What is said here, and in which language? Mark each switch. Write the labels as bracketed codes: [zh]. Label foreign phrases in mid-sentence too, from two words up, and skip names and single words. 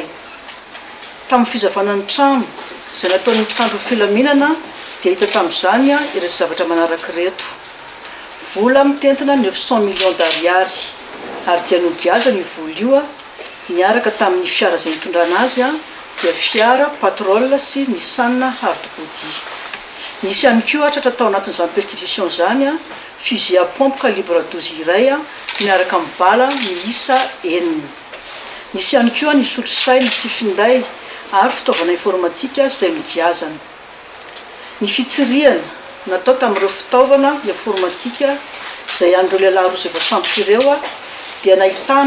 [mg] Tamin'ny fizavana ny trano izay nataon'ny mpitandro filaminana dia hita tamin'izany ireto zavatra manaraka reto: vola mitentina 900 millions d'ariary ary dia nogiaza ny vola io niaraka tamin'ny fiara izay nitondrana azy dia fiara patrol sy Nissan Hardbody. Nisy ihany koa tratra tao anatin'izany perquisition izany [fr] fusil à pompe calibre 12 [mg] iray miaraka amin'ny bala miisa 9. Nisy ihany koa ny sotro saina tsy finday ary fitaovana informatika izay nogiazana. Ny fitsiriana natao tamin'ireo fitaovana informatika izay andreo lehilahy roa izay voasambotra ireo dia nahitana